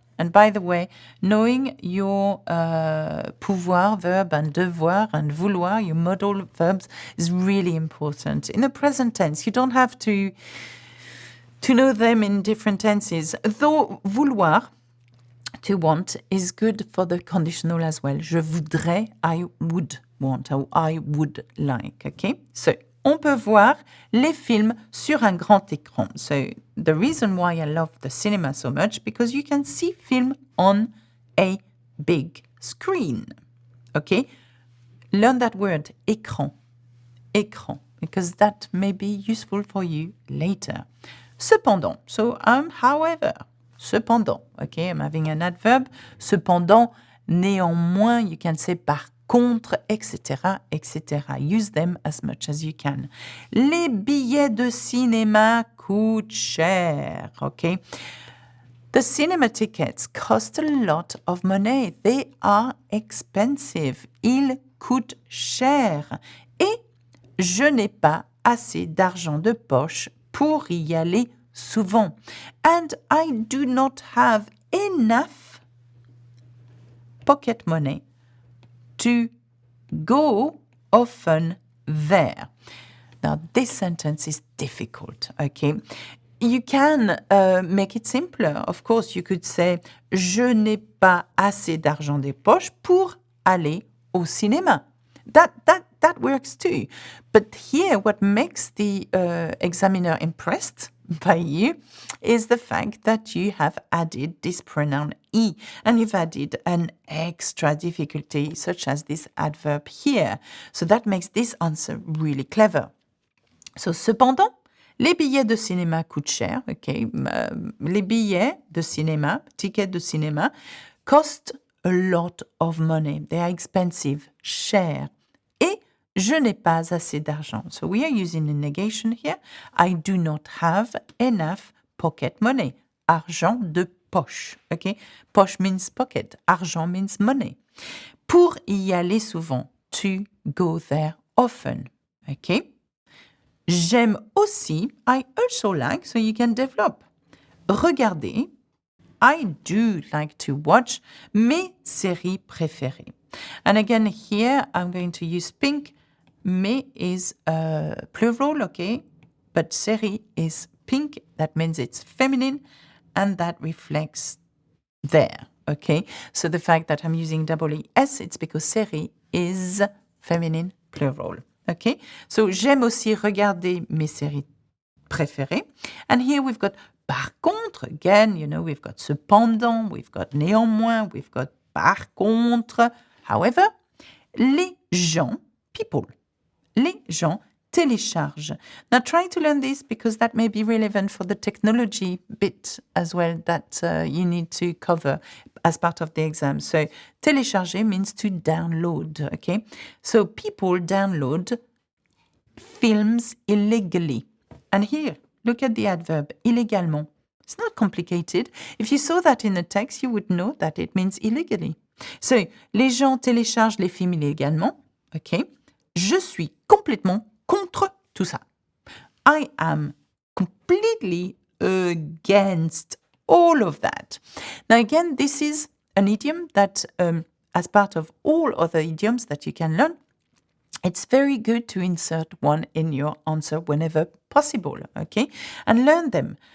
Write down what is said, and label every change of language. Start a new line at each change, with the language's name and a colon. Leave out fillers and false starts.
English: And by the way, knowing your pouvoir verb and devoir and vouloir, your modal verbs, is really important. In the present tense, you don't have to know them in different tenses. Though vouloir, to want, is good for the conditional as well.
French: Je voudrais,
English: I would want, or I would like, okay?
French: So, on peut voir les films sur un grand écran.
English: So the reason why I love the cinema so much, because you can see film on a big screen. Okay? Learn that word, écran. Écran, because that may be useful for you later. Cependant, so however, cependant, okay, I'm having an adverb. Cependant, néanmoins, you can say par contre, etc., etc. Use them as much as you can.
French: Les billets de cinéma coûtent cher, okay?
English: The cinema tickets cost a lot of money. They are expensive.
French: Ils coûtent cher. Et je n'ai pas assez d'argent de poche pour y aller souvent.
English: And I do not have enough pocket money to go often there. Now, this sentence is difficult, okay? You can make it simpler. Of course, you could say «
French: Je n'ai pas assez d'argent de poche pour aller au cinéma ».
English: That works too. But here, what makes the examiner impressed by you is the fact that you have added this pronoun e, and you've added an extra difficulty, such as this adverb here. So that makes this answer really clever.
French: So, cependant, les billets de cinéma coûtent cher, okay? Les billets de cinéma, tickets de cinéma,
English: cost a lot of money. They are expensive, cher.
French: Et Je n'ai pas assez d'argent.
English: So we are using a negation here. I do not have enough pocket money. Argent de poche. Okay? Poche means pocket.
French: Argent
English: means money.
French: Pour y aller souvent.
English: To go there often. Okay?
French: J'aime aussi.
English: I also like. So you can develop.
French: Regarder.
English: I do like to watch
French: mes séries préférées.
English: And again, here I'm going to use pink. Mes is plural, okay? But série is pink. That means it's feminine and that reflects there, okay? So the fact that I'm using double ES, it's because série is feminine plural, okay?
French: So j'aime aussi regarder mes séries préférées.
English: And here we've got par contre, again, you know, we've got cependant, we've got néanmoins, we've got par contre.
French: However, les gens, people, les gens téléchargent.
English: Now try to learn this because that may be relevant for the technology bit as well that you need to cover as part of the exam. So télécharger means to download, okay? So people download films illegally. And here, look at the adverb illégalement. It's not complicated. If you saw that in the text, you would know that it means illegally.
French: So, les gens téléchargent les films illégalement. OK. Je suis complètement contre tout ça.
English: I am completely against all of that. Now, again, this is an idiom that, as part of all other idioms that you can learn, it's very good to insert one in your answer whenever possible, okay? And learn them.